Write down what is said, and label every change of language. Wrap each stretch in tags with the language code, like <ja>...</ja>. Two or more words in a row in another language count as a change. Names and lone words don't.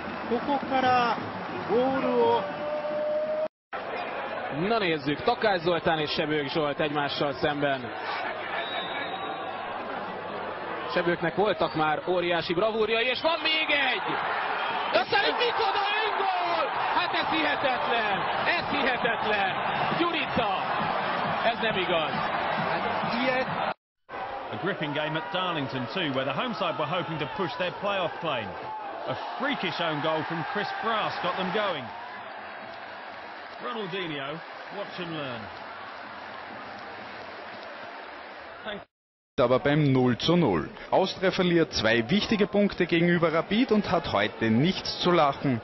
<ja>ここからボールを</ja> <hu>Na nézzük, Takács Zoltán és Sebők Zsolt egymással szemben. Sebőknek voltak már óriási bravúrjai, és van még egy! Aztán egy micsoda öngól! Hát ez hihetetlen! Ez hihetetlen! Gyurica! Ez nem igaz!</hu> <en>A gripping game at Darlington too, where the home side were hoping to push their playoff claim. A freakish own goal from Chris Brass got them going. Ronaldinho, watch and learn.</en> <de>Aber beim 0:0. Austria verliert 2 wichtige Punkte gegenüber Rapid und hat heute nichts zu lachen.</de>